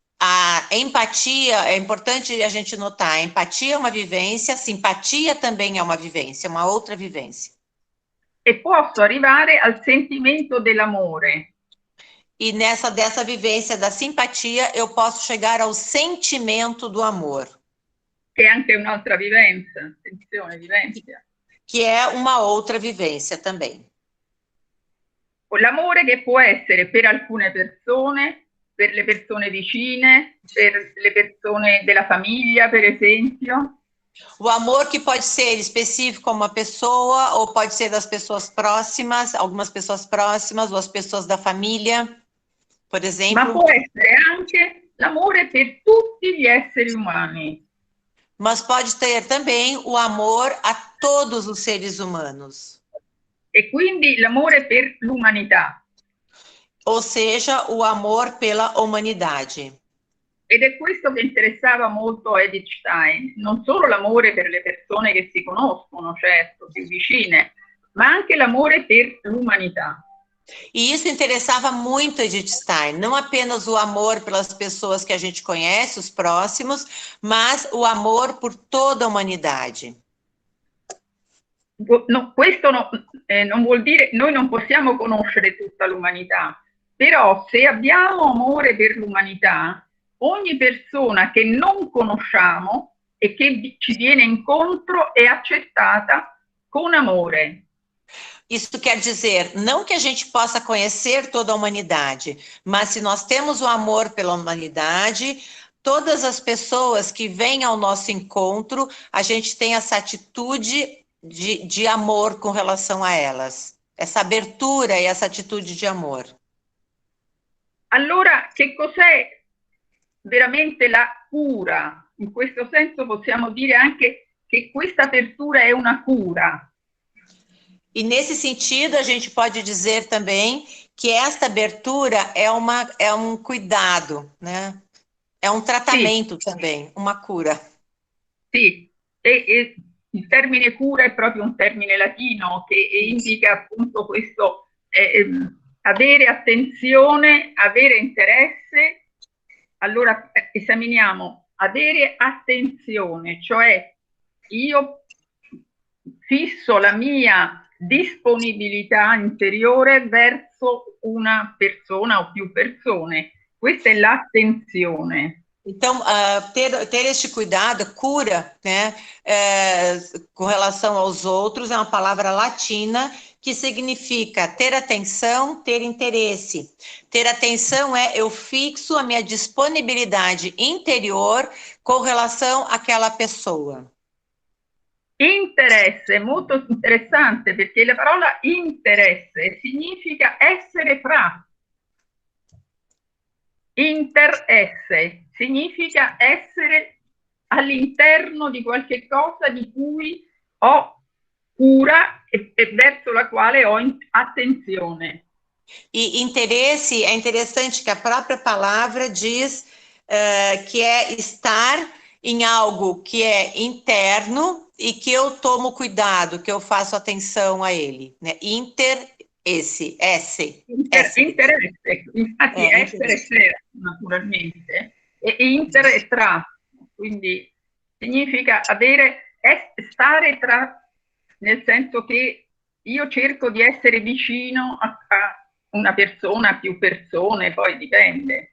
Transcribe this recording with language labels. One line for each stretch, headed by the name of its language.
Portuguese: A empatia, é importante a gente notar, a empatia é uma vivência, a simpatia também é uma vivência, uma outra vivência.
Italian: E posso arrivare al sentimento dell'amore.
Portuguese: E dessa vivência da simpatia, eu posso chegar ao sentimento do amor.
Italian: Che è anche un'altra vivenza, attenzione, vivenzia.
Portuguese: Que é uma outra vivência também.
Italian: L'amore che può essere per alcune persone, per le persone vicine, per le persone della famiglia, per esempio.
Portuguese: O amor que pode ser específico a uma pessoa, ou pode ser das pessoas próximas, algumas pessoas próximas, ou as pessoas da família, por exemplo.
Italian: Ma può essere anche l'amore per tutti gli esseri umani.
Portuguese: Mas pode ter também o amor a todos os seres humanos.
Italian: E quindi l'amore per l'umanità.
Portuguese: Ou seja, o amor pela humanidade.
Italian: Ed è questo che interessava molto a Edith Stein, non solo l'amore per le persone che si conoscono, certo, più vicine, ma anche l'amore per l'umanità.
Portuguese: E isso interessava muito Edith Stein, não apenas o amor pelas pessoas que a gente conhece, os próximos, mas o amor por toda a humanidade.
Italian: No, questo non vuol dire, noi non possiamo conoscere tutta l'umanità, però se abbiamo amore per l'umanità, ogni persona che non conosciamo e che ci viene incontro è accettata con amore.
Portuguese: Isso quer dizer, não que a gente possa conhecer toda a humanidade, mas se nós temos o amor pela humanidade, todas as pessoas que vêm ao nosso encontro, a gente tem essa atitude de amor com relação a elas? Essa abertura e essa atitude de amor.
Italian: Allora, che cos'è veramente la cura? In questo senso possiamo dire anche che questa apertura è una cura.
Portuguese: E nesse sentido, a gente pode dizer também que esta abertura é um cuidado, né? É um tratamento também, uma cura.
Italian: Sì, e il termine cura è proprio un termine latino che indica appunto questo avere attenzione, avere interesse. Allora esaminiamo avere attenzione, cioè io fisso la mia disponibilità interiore verso una persona o più persone. Questa è l'attenzione.
Portuguese: Então, ter este cuidado, cura, né, com relação aos outros, é uma palavra latina que significa ter atenção, ter interesse. Ter atenção é eu fixo a minha disponibilidade interior com relação àquela pessoa.
Italian: Interesse è molto interessante perché la parola interesse significa essere fra. Interesse significa essere all'interno di qualche cosa di cui ho cura e verso la quale ho attenzione.
Portuguese: E interesse, é interessante que a própria palavra diz que é estar em algo que é interno e que eu tomo cuidado, que eu faço atenção a ele, né?
Italian: Interesse, interesse, infatti essere sera, naturalmente, e inter tra, quindi significa stare tra, nel senso che io cerco di essere vicino a una persona, più persone, poi dipende.